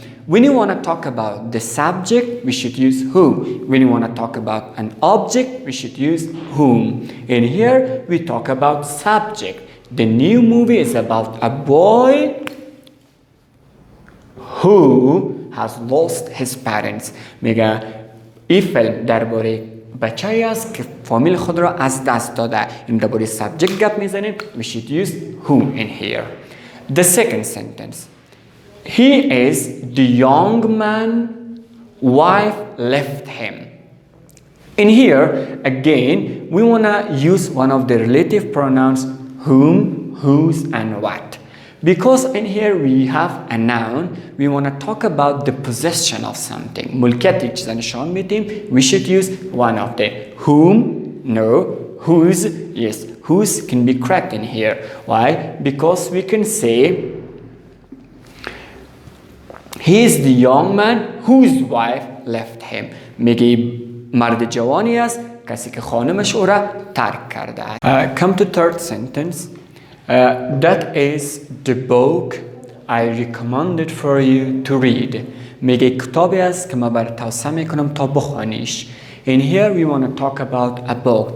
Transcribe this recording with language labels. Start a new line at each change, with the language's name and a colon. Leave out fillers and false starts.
English: When you want to talk about the subject, we should use who. When you want to talk about an object, we should use whom. And here we talk about subject. The new movie is about a boy who has lost his parents.
Persian: میگه این فیلم درباره بچه‌ای است که فامیل خود را از دست داده. این درباره subject گپ میزنیم.
English: We should use who in here. The second sentence. He is the young man wife left him. In here again we want to use one of the relative pronouns whom, whose, and what. Because in here we have a noun, we want to talk about the possession of something.
Persian: ملکیت یک چیز نشان میدیم.
English: We should use one of the whom, no, whose, yes, whose can be correct in here. Why? Because we can say he is the young man whose wife left him.
Persian: میگه مرد جوانی است کسی که خانمش او را ترک کرده.
English: Come to third sentence. That is the book I recommended for you to read.
Persian: میگه کتابی است که من برات توصیه میکنم تا بخوانیش.
English: In here we want to talk about a book.